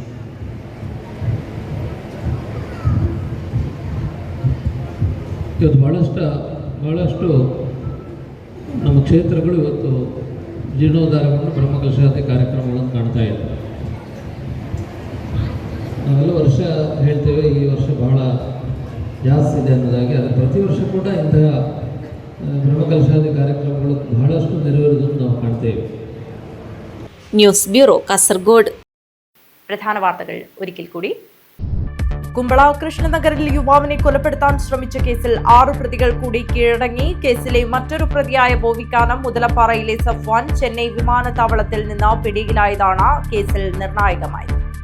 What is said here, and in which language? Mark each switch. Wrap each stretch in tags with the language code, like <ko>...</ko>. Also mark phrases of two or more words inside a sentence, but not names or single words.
<kn>ಇವತ್ತು ಬಹಳಷ್ಟು ನಮ್ಮ ಕ್ಷೇತ್ರಗಳು ಇವತ್ತು ಜೀರ್ಣೋದ್ಧಾರವನ್ನು ಬ್ರಹ್ಮಕಲಶಾದಿ ಕಾರ್ಯಕ್ರಮಗಳನ್ನು ಕಾಣ್ತಾ ಇದ್ದಾರೆ. ನಾವೆಲ್ಲ ವರ್ಷ ಹೇಳ್ತೇವೆ ಈ ವರ್ಷ ಬಹಳ ಜಾಸ್ತಿ ಇದೆ ಅನ್ನೋದಾಗಿ, ಆದರೆ ಪ್ರತಿ ವರ್ಷ ಕೂಡ ಇಂತಹ ಬ್ರಹ್ಮಕಲಶಾದಿ ಕಾರ್ಯಕ್ರಮಗಳು ಬಹಳಷ್ಟು ನೆರವೇರುವುದನ್ನು ನಾವು ಕಾಣ್ತೇವೆ.</kn> <ml>ന്യൂസ് ബ്യൂറോ കാസർഗോഡ്. പ്രധാന വാർത്തകൾ ഒരിക്കൽ കൂടി. കുമ്പള കൃഷ്ണനഗറിൽ യുവാവിനെ കൊലപ്പെടുത്താൻ ശ്രമിച്ച കേസിൽ 6 പ്രതികൾ കൂടി കീഴടങ്ങി. കേസിലെ മറ്റൊരു പ്രതിയായ ബോവിക്കാനം മുതലപ്പാറയിലെ സഫ്വാൻ ചെന്നൈ വിമാനത്താവളത്തിൽ നിന്ന് പിടിയിലായതാണ് കേസിൽ നിർണായകമായത്.</ml>